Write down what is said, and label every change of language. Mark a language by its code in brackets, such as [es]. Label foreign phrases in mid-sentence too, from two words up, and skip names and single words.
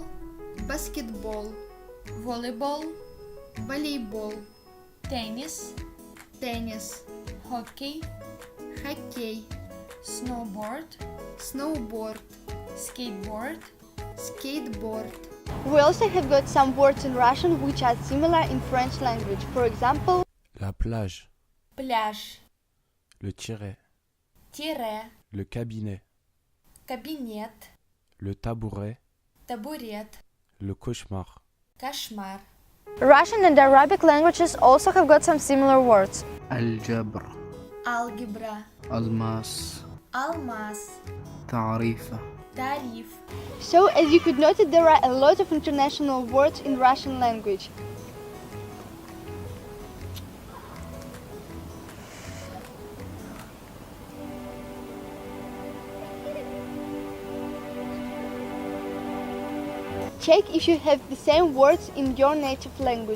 [ru] баскетбол, [en] volleyball, [ru] волейбол, [en] tennis, [ru] теннис, [en] hockey, [ru] хоккей, [en] snowboard, [ru] сноуборд, [en] skateboard, skateboard. We also have got some words in Russian which are similar in French language. For example, [fr] la plage, [ru] пляж, [fr] le tiret, [ru] тире, [fr] le cabinet, [ru] кабинет, [fr] le tabouret, [ru] табурет, [fr] le cauchemar. [ru] кошмар. [en] Russian and Arabic languages also have got some similar words. [ar] الجبر [ru] Алгебра, [ar] الماس [ru] алмаз, [ar] تعريفة [ru] тариф. [en] so as you could notice, there are a lot of international words in Russian language. Check if you have the same words in your native language.